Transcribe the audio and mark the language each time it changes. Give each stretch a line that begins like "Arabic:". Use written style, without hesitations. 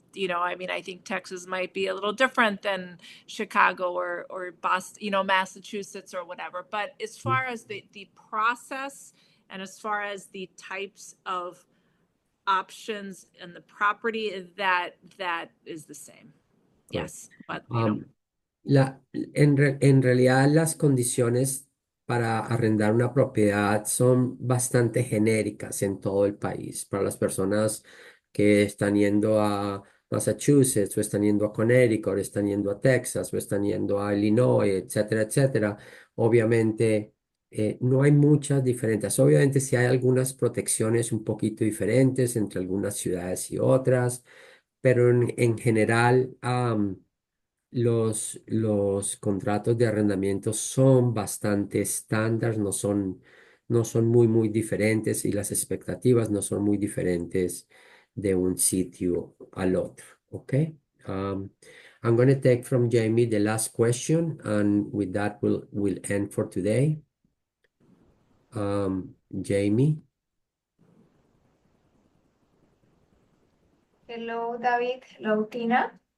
English: I mean, I think Texas might be a little different than Chicago or Boston, Massachusetts or whatever. But as far as the process and as far as the types of options and the property, that is the same. Yes, but
Spanish: En realidad las condiciones para arrendar una propiedad son bastante genéricas en todo el país. Para las personas que están yendo a Massachusetts o están yendo a Connecticut, o están yendo a Texas o están yendo a Illinois, etcétera, etcétera. Obviamente no hay muchas diferencias. Obviamente sí hay algunas protecciones un poquito diferentes entre algunas ciudades y otras, pero en general los contratos de arrendamiento son bastante estándar, no son muy diferentes y las expectativas no son muy diferentes de un sitio al otro. ¿Ok?
English: Um, I'm going to take from Jamie the last question, and with that, we'll end for today. Jamie. Hello, David. Hello, Tina.